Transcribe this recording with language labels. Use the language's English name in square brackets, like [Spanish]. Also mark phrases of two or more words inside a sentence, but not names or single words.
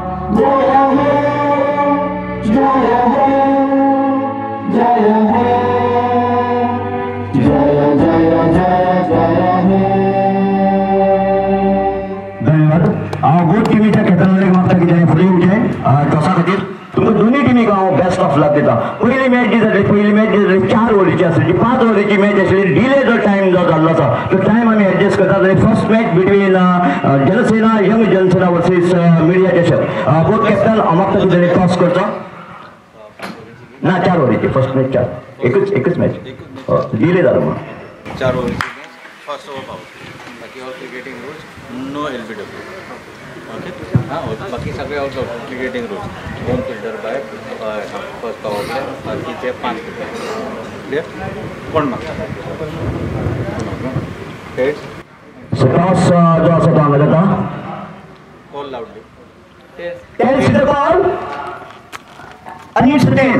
[Konkani] गोट टीमीच्या खेळाडू मागता की त्याने फुले उठे टॉसा खातीर तुमकां दोन्ही टिमीक हांव [English] best of luck [Konkani] दिता. पयली मॅच जी जाली पयली मॅच जी जाली 4 ओव्हरीची आसली, 5 ओव्हरीची मॅच आसली. डिले जो टायम जो जाल्लो आसा तो टायम आमी एडजस्ट करतात. [English] first match between Jansena Young Jansena versus Media Chashak. both captain [Konkani] मागता की ताणें टॉस करचो ना 4 ओव्हरीची [English] first match [Konkani] 4 एकच मॅच डिले जालो म्हणून [English] 4 over first over [Konkani] पाऊल बाकी [English] all cricketing rules no LBW okay. [Konkani] हां बाकी सगळे [English] out of cricketing rules 2 fielder by first power play [Konkani] बाकीचे 5 क्लियर. कोण मागता टॉस जो आसा तो हांगा जाता. कॉल लावडली [English] tails the ball आणि it's tail.